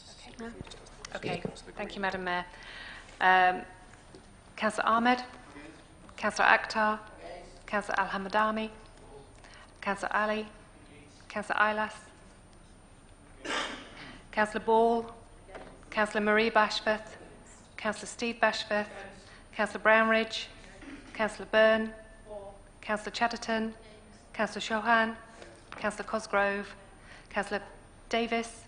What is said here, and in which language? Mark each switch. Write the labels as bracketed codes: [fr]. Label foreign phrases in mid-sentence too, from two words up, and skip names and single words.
[en] Okay, thank you, Madam Mayor. Councillor Ahmed? Councillor Akhtar, Councillor Al-Hamadani, Councillor Ali, Councillor Ailas, Councillor Ball, Councillor Marie Bashforth, Councillor Steve Bashforth, Councillor Brownridge, Councillor Byrne, Councillor Chatterton, Councillor Chauhan, Councillor Cosgrove, Councillor Davis,